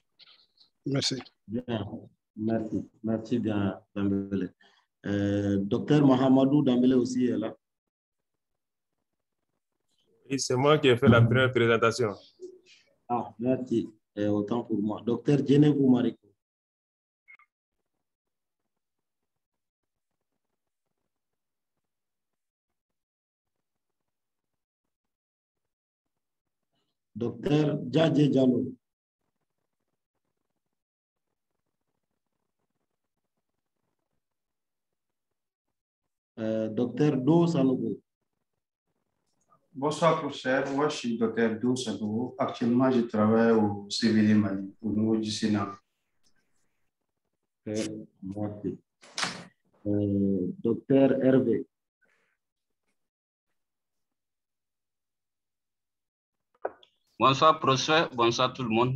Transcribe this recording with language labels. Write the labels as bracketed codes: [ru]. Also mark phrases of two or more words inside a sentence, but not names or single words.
[fr] Merci. Bien, merci. Merci bien, Dambélé. Docteur Mahamadou Dambélé aussi est là. Et c'est moi qui ai fait la première présentation. Ah, merci. Autant pour moi. Docteur Djenebou Mariko. Docteur Djadje Diallo. Docteur Do Sanogo. Bonsoir, professeur. Moi, je suis docteur Do Sanogo. Actuellement, je travaille au CVD Mali, au niveau du Sénat. Merci. Docteur Hervé. Bonsoir, professeur. Bonsoir, tout le monde.